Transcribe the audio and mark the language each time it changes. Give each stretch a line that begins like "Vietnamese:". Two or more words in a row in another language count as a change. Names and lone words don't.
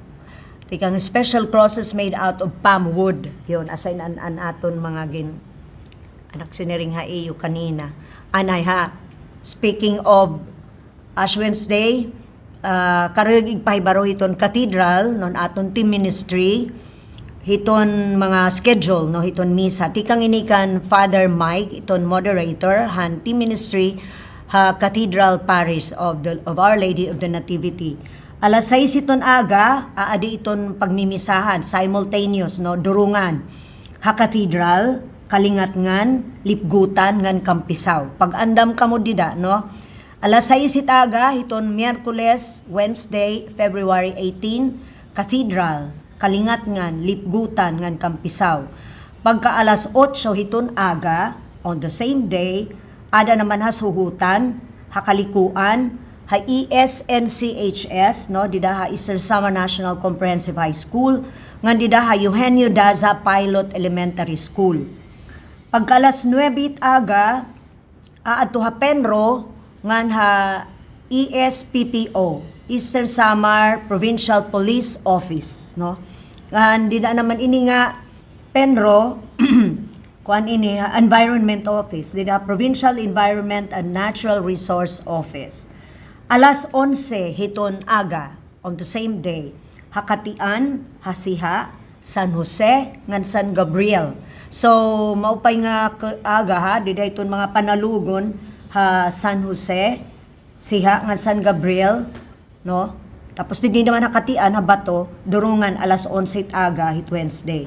Waray: Tikang
English: special crosses made out of palm wood
Waray: yon asay an aton mga anak siniring ha iyo kanina anay ha.
English: Speaking of Ash Wednesday,
Waray: karug igpahibaro hiton cathedral non aton
English: team ministry
Waray: hiton mga schedule no hiton misa tikang inikan Father Mike iton moderator han
English: team ministry
Waray: ha Cathedral Parish of Our Lady of the Nativity. Alas 6 iton aga aadi iton pagmimisahan simultaneous no durungan ha Cathedral kalingat ngan lipgutan ngan Kampisaw. Pag andam kamo dida no alas 6 itaga hiton Miyerkules, Wednesday, February 18 Cathedral kalingat ngan lipgutan ngan Kampisaw. Pagka alas 8 hiton aga
English: on the same day
Waray: ada naman ha suhutan ha kalikuan ha ESNCHS no dida ha Eastern Samar National Comprehensive High School ngan dida ha Eugenio Daza Pilot Elementary School. Pagka alas 9 aga aadto ha Penro ngan ha ESPPO Eastern Samar Provincial Police Office no ngan dida naman ini nga Penro kuan ini ha, Environment Office dida Provincial Environment and Natural Resource Office. Alas 11 hiton aga
English: on the same day
Waray: Hakatian, Hasiha, San Jose ngan San Gabriel. So maupay nga aga ha dida iton mga panalugon ha San Jose, Siha ngan San Gabriel no. Tapos di naman Hakatian ha Bato durungan alas 11 aga hit Wednesday.